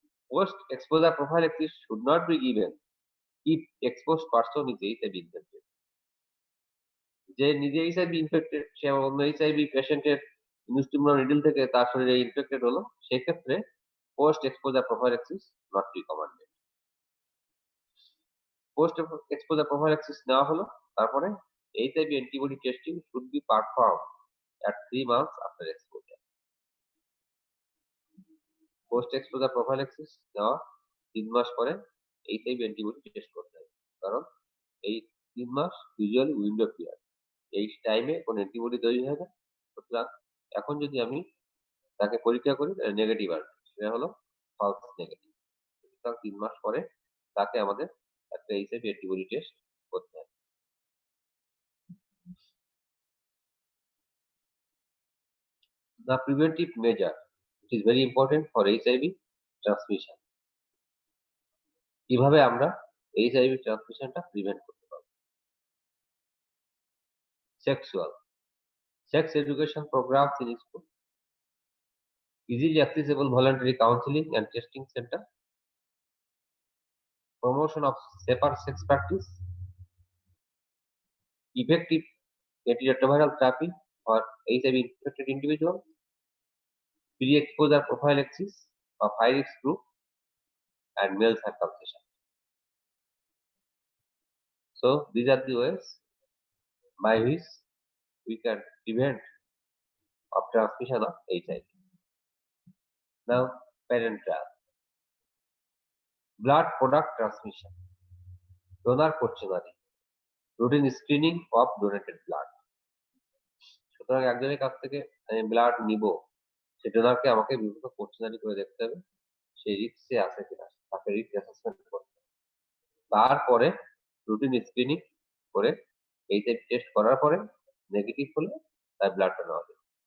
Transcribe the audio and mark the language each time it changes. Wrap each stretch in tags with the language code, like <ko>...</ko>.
<en>Post exposure prophylaxis should not be given if exposed person is HIV infected.</en> <bn>যে নিজে HIV infected, সে অন্য HIV পেশেন্টের ইনস্টিমুলার needle থেকে তার শরীরে ইনফেক্টেড হলো, সেক্ষেত্রে post exposure prophylaxis not recommended. Post exposure prophylaxis নেওয়া হলো, তারপরে</bn> <en>HIV antibody testing should be performed at 3 months after exposure.</en> <bn>Post exposure prophylaxis নেওয়া 3 মাস পরে HIV antibody টেস্ট করতে হবে, কারণ এই 3 মাস ইউজুয়ালি উইন্ডো পিরিয়ড, এই টাইমে কোনো অ্যান্টিবডি তৈরি হয় না। সুতরাং এখন যদি আমি তাকে পরীক্ষা করি নেগেটিভ আসবে, সেটা হলো ফলস নেগেটিভ। সুতরাং 3 মাস পরে তাকে আমাদের একটা HIV antibody টেস্ট করতে হবে।</bn> <en>The preventive measure, it is very important for HIV transmission.</en> <bn>কিভাবে আমরা HIV ট্রান্সমিশনটা প্রিভেন্ট করতে পারবো?</bn> <en>Sex education programs in school, easily accessible voluntary counseling and testing center, promotion of safer sex practice, effective antiretroviral therapy for HIV infected individuals, pre-exposure prophylaxis of high risk group, and male circumcision. So these are the ways by which we can prevent of transmission of HIV. Now, parent trial. Blood product transmission. Donor portionary. Routine screening of donated blood.</en> <bn>সুতরাং একজনের কাছ থেকে আমি blood নিব, সে ডোনারকে আমাকে বিভিন্ন questionnaire করে দেখতে হবে, সে রিস্কে আছে কিনা, তাকে রিস্ক অ্যাসেসমেন্ট করতে হবে। তারপরে রুটিন স্ক্রিনিং করে এইচআইভি টেস্ট করার পরে নেগেটিভ হলে তার ব্লাডটা নেওয়া যাবে।</bn>